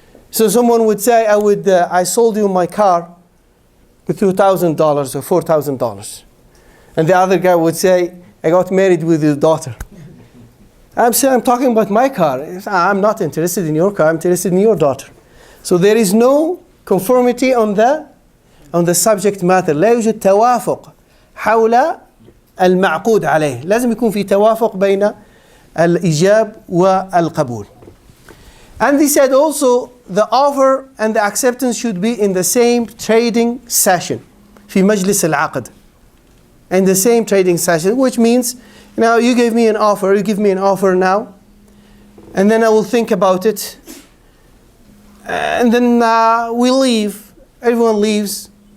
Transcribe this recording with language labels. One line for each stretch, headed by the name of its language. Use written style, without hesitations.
English: So someone would say, I sold you my car with $2,000 or $4,000. And the other guy would say, I got married with your daughter. I'm talking about my car. I'm not interested in your car, I'm interested in your daughter. So there is no conformity on the subject matter.
Arabic: لا يوجد توافق حول المعقود عليه. لازم يكون في توافق بين الإيجاب والقبول.
English: And they said also the offer and the acceptance should be in the same trading session.
Arabic: في مجلس العقد.
English: In the same trading session, which means, now you give me an offer, you give me an offer now, and then I will think about it, and then we leave. Everyone leaves.